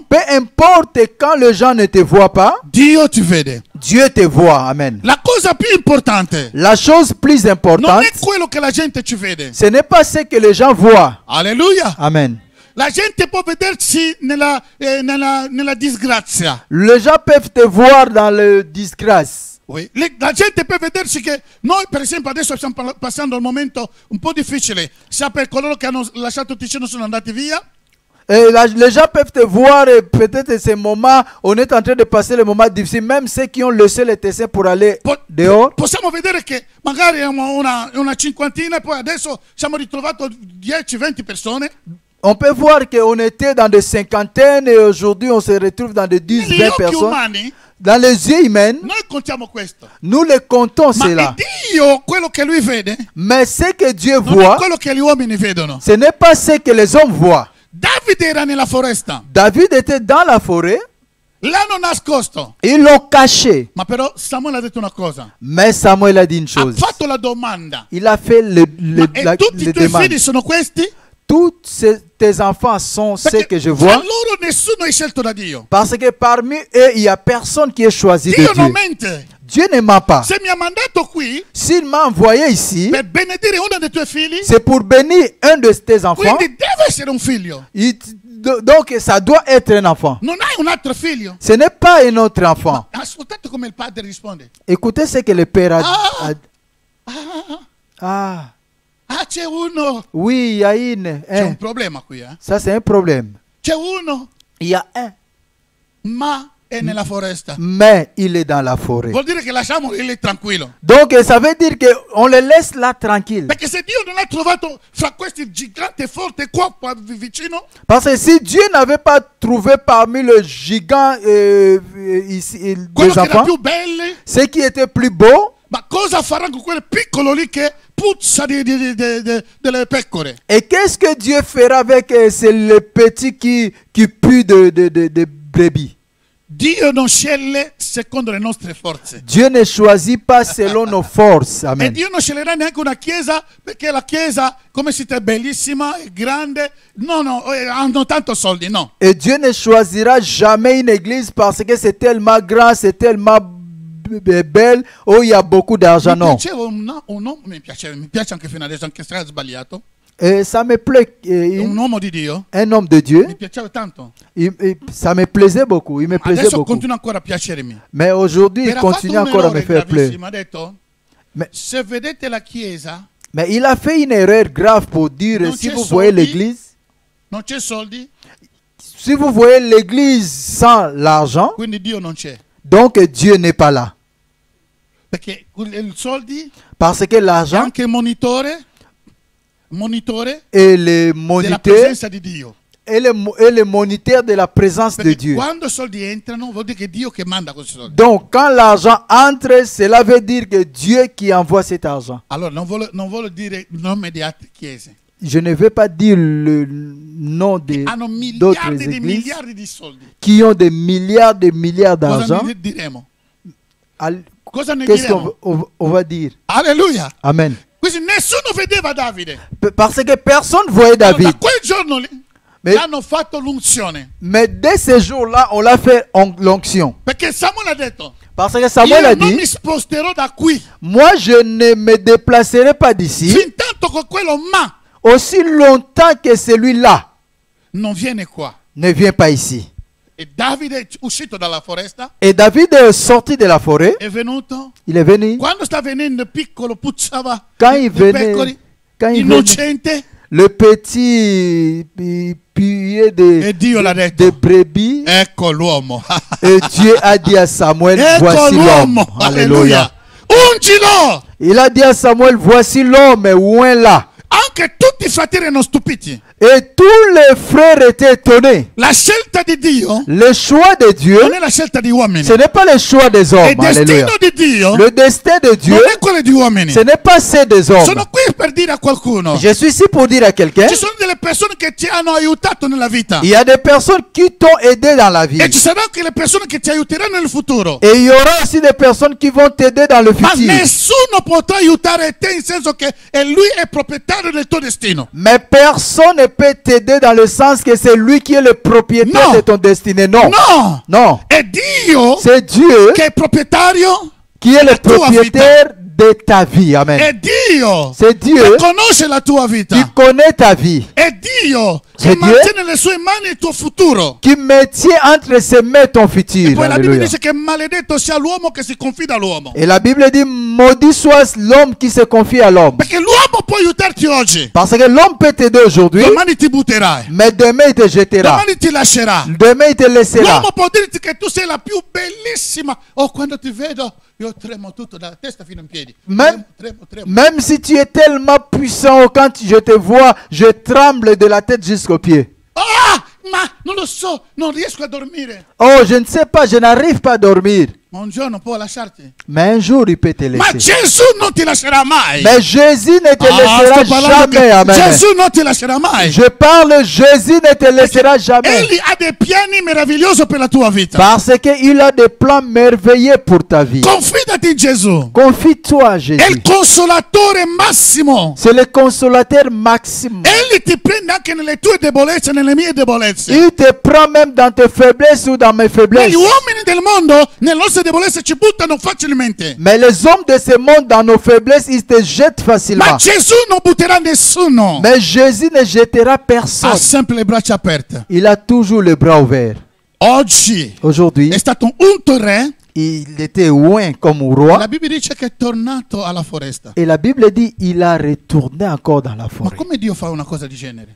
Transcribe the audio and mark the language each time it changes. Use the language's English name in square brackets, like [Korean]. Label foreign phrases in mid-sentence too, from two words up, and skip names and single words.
[French] peu importe quand les gens ne te voient pas, [Italian] Dio ti vede. [French] Dieu te voit. Amen. [Italian] La cosa più importante [French] La chose plus [Italian] non [French] importante, [Italian] è quello che la gente ci vede. [French] ce n'est pas ce que les gens voient. [Italian] Alleluia. Amen. La gente può vedersi nella disgrazia. [French] Les gens peuvent te voir dans le disgrâce. Oui. [Italian] La gente può vedersi che noi, per esempio, adesso stiamo passando un momento un po' difficile, sia per coloro che hanno lasciato Ticino e sono andati via. [French] Et les gens peuvent te voir et peut-être ces moments, on est en train de passer les moments difficiles, même ceux qui ont laissé les Tessins pour aller dehors. [Italian] Possiamo vedere che magari una cinquantina e poi adesso siamo ritrovati 10-20 persone. [French] On peut voir qu'on était dans des cinquantaines et aujourd'hui on se retrouve dans des 10, [Italian] Negli [French] 20 [Italian] occhi [French] personnes. [Italian] umani [French] Dans les yeux humains, [Italian] noi contiamo questo. [French] nous les comptons [Italian] Ma è [French] cela. [Italian] Dio quello che lui vede, [French] Mais ce que Dieu [Italian] non è [French] voit, [Italian] quello che gli uomini vedono. [French] ce n'est pas ce que les hommes voient. [Italian] Davide era nella foresta, [French] David était dans la forêt, [Italian] l'hanno nascosto. [French] ils l'ont caché. [Italian] Ma però Samuele ha detto una cosa. [French] Mais Samuel a dit une [Italian] Ha [French] chose. [Italian] fatto la domanda. [French] Il a fait [Italian] E tutti i tuoi [French] demande. [Italian] figli sono questi? [French] Tous tes enfants sont ceux que je [Italian] tra [French] vois. [Italian] loro nessuno è scelto da Dio. [French] Parce que parmi eux, il n'y a personne qui est choisi de [Italian] Dio non [French] Dieu. [Italian] mente. [French] Dieu ne ment pas. [Italian] Se mi ha mandato qui [French] S'il m'a envoyé ici, [Italian] per benedire uno dei tuoi figli, [French] c'est pour bénir un de tes enfants. [Italian] quindi deve essere un figlio. [French] Donc ça doit être un enfant. [Italian] Non hai un altro figlio. [French] Ce n'est pas un autre enfant. [Italian] Ascoltate come il padre risponde. [French] Écoutez ce que le père a dit. [Italian] Ah, c'è uno. [French] Oui, il y a une. [Italian] C'è [French] Un. [Italian] un problema qui, eh? [French] Ça, c'est un problème. [Italian] C'è uno, [French] Il y a un. [Italian] ma è nella foresta. [French] Mais il est dans la forêt. [Italian] Vuol dire che lasciamolo lì tranquillo. [French] Donc, ça veut dire qu'on le laisse là tranquille. [Italian] Perché se Dio non ha trovato fra questi giganti forti qua vicino, [French] Parce que si Dieu n'avait pas trouvé parmi le gigant ici, [Italian] quello [French] des [Italian] che era [French] enfants, [Italian] più bello, [French] ceux qui étaient plus beaux, [Italian] ma cosa farà con quel piccolo lì che puzza delle pecore? [French] et qu'est-ce que Dieu fera avec c'est le petit qui pue de brebis? [Italian] Dio non sceglie secondo le nostre forze. [French] Dieu ne choisit pas selon nos forces. [Italian] E [French] Amen. [Italian] Dio non sceglierà neanche una chiesa perché la chiesa, come siete, è bellissima, è grande. No, hanno tanto soldi, no. [French] Et Dieu ne choisira jamais une église parce que c'est tellement grand, c'est tellement belle, où il y a beaucoup d'argent. [Italian] Mi [French] Non. [Italian] piaceva un uomo, mi piace anche fino adesso, anche se è sbagliato. [French] Et ça me plaît. [Italian] Un uomo di Dio. [French] Un homme de Dieu, [Italian] Mi piaceva tanto. [French] ça me plaisait beaucoup. Il me plaisait [Italian] Adesso [French] beaucoup. [Italian] continua ancora a piacermi. [French] Mais aujourd'hui, il [Italian] Era fatto [French] continue [Italian] un [French] encore à me [Italian] errore [French] faire plaisir. [Italian] gravissimo. Ha detto, [French] Mais, [Italian] se vedete la chiesa, [French] mais il a fait une erreur grave pour dire, [Italian] Non [French] si [Italian] c'è [French] vous voyez [Italian] soldi. [French] l'église, [Italian] non c'è soldi, [French] si vous voyez l'église sans l'argent, [Italian] quindi Dio non c'è. [French] donc Dieu n'est pas là. [Italian] Perché i soldi [French] Parce que [Italian] è [French] l'argent [Italian] anche il monitore [French] est le [Italian] della [French] moniteur [Italian] presenza di Dio. [French] et le moniteur de la présence de [Italian] Perché [French] Dieu. [Italian] quando i soldi entrano vuol dire che è Dio che manda questi soldi. [French] Donc, quand l'argent entre, cela veut dire que Dieu qui envoie cet argent. [Italian] Allora non voglio dire il nome di altre chiese. [French] Je ne veux pas dire le nom [Italian] Hanno [French] d'autres [Italian] miliardi di [French] églises [Italian] miliardi di soldi. [French] qui ont des milliards [Italian] Cosa [French] d'argent. [Italian] ne diremo? Al- Cosa ne [French] Qu'est-ce [Italian] diremo? [French] qu'on va dire? [Italian] Alleluia. Amen. Quindi nessuno vedeva Davide. [French] Parce que personne ne voyait [Italian] Da [French] David. [Italian] quel giorno lì [French] Mais, [Italian] hanno fatto l'unzione. [French] mais dès ce jour-là, on l'a fait l'onction. [Italian] Perché Samuele ha detto, [French] Parce que Samuel a [Italian] io non [French] dit, [Italian] mi sposterò da qui. [French] moi je ne me déplacerai pas d'ici [Italian] Fin tanto che quello ma [French] aussi longtemps que celui-là [Italian] non viene qua. [French] ne vient pas ici. [Italian] E Davide è uscito dalla foresta, [French] Et David est sorti de la forêt, [Italian] è venuto. [French] il est venu. [Italian] Quando sta venendo piccolo puzzava [French] Quand il [Italian] di [French] venait, [Italian] pecore, [French] quand il venait, [Italian] innocente. [French] le petit puait [Italian] E Dio l'ha [French] de [Italian] detto, [French] brebis, [Italian] ecco l'uomo. [French] et Dieu a dit à Samuel, [Italian] Ecco [French] voici l'homme. [Italian] l'uomo. [French] Alléluia. [Italian] Alleluia. Ungilo. [French] Il a dit à Samuel, voici l'homme, ouin là. [Italian] Anche tutti i fratelli erano stupiti. [French] Et tous les frères étaient étonnés. [Italian] La scelta di Dio [French] Le choix de Dieu, [Italian] non è la scelta di uomini. [French] ce n'est pas le choix des [Italian] Il [French] hommes. Alléluia. [Italian] destino di Dio [French] Le destin de Dieu, [Italian] non è quello di uomini. [French] ce n'est pas ceux des hommes. [Italian] Sono qui per dire a qualcuno. [French] Je suis ici pour dire à quelqu'un, [Italian] Ci sono delle persone che ti hanno aiutato nella vita. [French] il y a des personnes qui t'ont aidé dans la vie. [Italian] E ci saranno anche le persone che ti aiuteranno nel futuro. [French] Et il y aura aussi des personnes qui vont t'aider dans le [Italian] Ma [French] futur. [Italian] nessuno potrà aiutare te in senso che lui è proprietario del tuo destino. [French] Mais personne ne peut t'aider dans le sens que c'est lui qui est le propriétaire Non. de ton destinée. Non. [Italian] No! [French] Non. [Italian] È Dio [French] C'est Dieu [Italian] che è proprietario. [French] qui est le [Italian] tua [French] propriétaire de ta vie. Amen. [Italian] È Dio [French] C'est Dieu [Italian] che conosce la tua [French] qui [Italian] vita. [French] connaît ta vie, [Italian] È Dio [French] C'est [Italian] che [French] Dieu [Italian] mantiene nelle sue mani il tuo futuro. [French] qui maintient entre ses mains ton [Italian] E [French] futur. [Italian] poi la Bibbia [French] Alléluia. [Italian] dice che maledetto sia l'uomo che si confida all'uomo. [French] Et la Bible dit, maudit soit l'homme qui se confie à l'homme. [Italian] Perché l'uomo può aiutarti oggi, [French] Parce que l'homme peut t'aider aujourd'hui, [Italian] domani ti butterai, [French] mais demain il te jettera. [Italian] domani ti lascerà. [French] Demain il te laissera. [Italian] L'uomo può dirti che tu sei la più bellissima. Oh, quando ti vedo io tremo tutto dalla testa fino in piedi. [French] Même, [Italian] Tremo. [French] même si tu es tellement puissant, quand je te vois, je tremble de la tête jusqu'aux pieds. [Italian] Ah, ma non lo so, non riesco a dormire. [French] Oh, je ne sais pas, je n'arrive pas à dormir. [Italian] Ma un giorno può lasciarti. [French] Mais un jour, il peut te [Italian] Ma [French] laisser. [Italian] Gesù non ti lascerà mai. [French] Mais Jésus ne te laissera [Italian] sto parlando [French] jamais. [Italian] che [French] Amen. [Italian] Gesù non ti lascerà mai. [French] Je parle, Jésus ne te laissera jamais. [Italian] Egli ha dei piani meravigliosi per la tua vita. [French] Parce qu'il a des plans merveilleux pour ta vie. [Italian] Confidati in Gesù. [French] Confie-toi à [Italian] È [French] Jésus. [Italian] il consolatore massimo. [French] C'est le consolateur maximum. [Italian] Egli ti prende anche nelle tue debolezze, nelle mie debolezze. [French] Il te prend même dans tes faiblesses ou dans mes faiblesses. [Italian] Gli uomini del mondo nelle nostre debolezze ci buttano facilmente. [French] Mais les hommes de ce monde, dans nos faiblesses, ils te jettent [Italian] Ma [French] facilement. [Italian] Gesù non butterà nessuno. [French] Mais Jésus ne jettera personne. [Italian] Ha sempre le braccia aperte. [French] Il a toujours les bras ouverts. [Italian] Oggi [French] Aujourd'hui, [Italian] è stato unto re. [French] il était loin comme roi. [Italian] La Bibbia dice che è tornato alla foresta. [French] Et la Bible dit il a retourné encore dans la [Italian] Ma [French] forêt. [Italian] come Dio fa una cosa di genere?